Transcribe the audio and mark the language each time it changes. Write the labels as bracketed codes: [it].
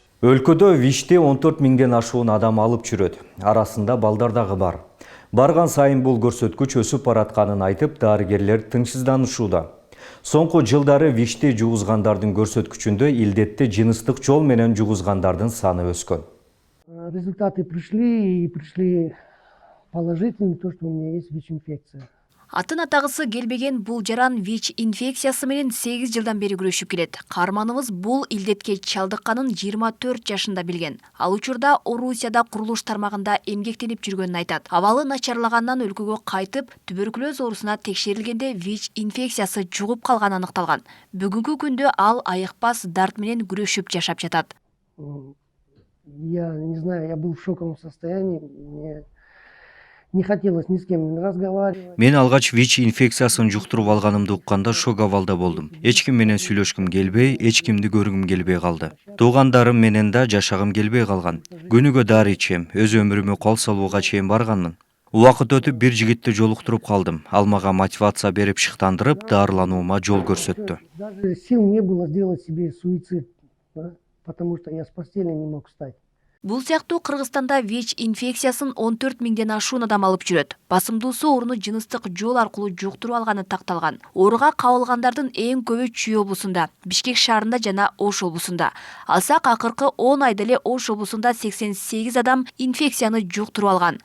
[ky] Өлкөдө ВИЧти 14 миңден ашуун адам алып жүрөт. Арасында балдар дагы бар. Барган сайын бул көрсөткүч өсүп баратканын айтып, дарыгерлер тынчсызданышууда. Соңку жылдары ВИЧти жугузгандардын көрсөткүчүндө илдетти жыныстык жол менен жугузгандардын саны өскөн. [ru] Результаты пришли положительные, то, что у меня есть ВИЧ-инфекция. [ky] Атын атагысы келбеген бул жаран ВИЧ инфекциясы менен 8 жылдан бери күрөшүп келет. Каарманыбыз бул илдетке чалдыкканын 24 жашында билген. Ал учурда Орусияда курулуш тармагында эмгектенип жүргөнүн айтат. Абалы начарлагандан өлкөгө кайтып, туберкулез оорусуна текшерилгенде ВИЧ инфекциясы жугуп калганы аныкталган. Бүгүнкү күндө ал айыкпас дарт менен күрөшүп жашап жатат. [ru] Я не знаю, я был в шоковом состоянии, мне не хотелось ни с кем разговаривать. [ky] Мен алгач ВИЧ инфекциясын жуктуруп алганымды укканда шок абалда болдум. Эч ким менен сүйлөшкүм келбей, эч кимди көргүм келбей калды. Туугандарым менен да жашагым келбей калган. Күнүгө дары ичем, өз өмүрүмө кол салууга чейин барганмын. Убакыт өтүп бир жигитти жолуктуруп калдым. Ал мага мотивация берип шыктандырып, дарылануума жол көрсөттү. [ru] Даже сил не было сделать себе суицид, да, потому что я с постели не мог встать. [ky] Бул сыяктуу Кыргызстанда ВИЧ инфекциясын 14 миңден ашуун адам алып жүрөт. Басымдуусу ооруну жыныстык жол аркылуу жуктуруп алганы такталган. Ооруга кабылгандардын эң көбү Чүй облусунда, Бишкек шаарында жана Ош облусунда. Алсак акыркы 10 айда эле Ош облусунда 88 адам инфекцияны жуктуруп алган.